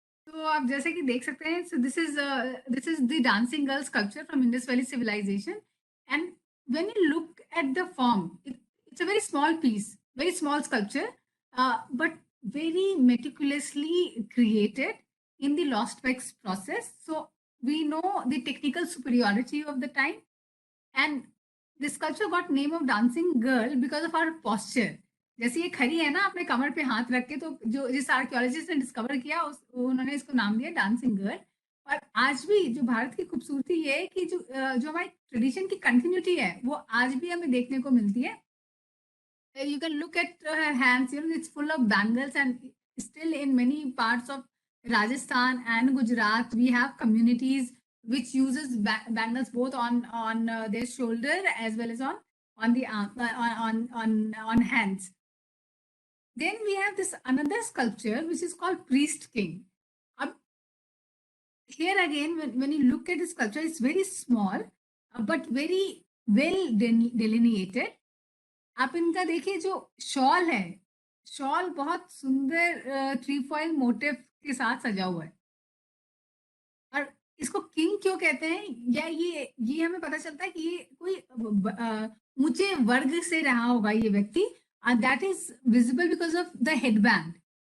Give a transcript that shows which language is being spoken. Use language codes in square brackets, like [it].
[hi] तो आप जैसे कि देख सकते हैं, [en] so this is the dancing girl sculpture from Indus Valley civilization, and when you look at the form, it's a very small piece, very small sculpture, but very meticulously created in the lost wax process. So we know the technical superiority of the time, and the sculpture got name of dancing girl because of our posture. [hi] जैसे ये खड़ी है ना अपने कमर पे हाथ रख के, तो जो जिस आर्कियोलॉजिस्ट ने डिस्कवर किया उन्होंने इसको नाम दिया डांसिंग गर्ल। और आज भी जो भारत की खूबसूरती ये है कि जो हमारी ट्रेडिशन की कंटिन्यूटी है वो आज भी हमें देखने को मिलती है। [en] You can look at her hands, it's full of bangles, and still in many parts of Rajasthan and Gujarat, we have communities which uses bangles both on their shoulder as well as on the arm, on hands. Then we have this another sculpture which is called Priest King. Here again, when you look at the sculpture, it's very small, but very well delineated. [hi] आप इनका देखिए, जो shawl है, shawl बहुत सुंदर ट्रीफॉइल motive के साथ सजा हुआ है। और इसको किंग क्यों कहते हैं, या ये हमें पता चलता है कि ये कोई ऊंचे वर्ग से रहा होगा ये व्यक्ति, [en] And that is visible because of the head band.